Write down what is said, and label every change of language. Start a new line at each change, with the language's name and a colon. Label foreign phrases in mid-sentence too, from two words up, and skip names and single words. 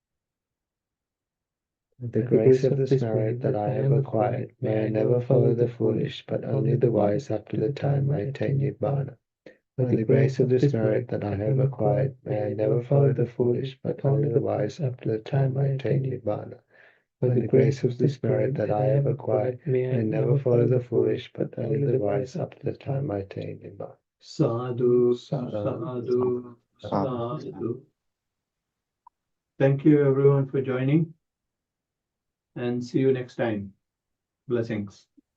English: With the grace of this merit that I have acquired, may I never follow the foolish, but only the wise up to the time I attain Nibbana. With the grace of this merit that I have acquired, may I never follow the foolish, but only the wise up to the time I attain Nibbana. With the grace of this merit that I have acquired, may I never follow the foolish, but only the wise up to the time I attain Nibbana.
Pali: Sadhu, sadhu, sadhu.
English: Thank you everyone for joining and see you next time. Blessings.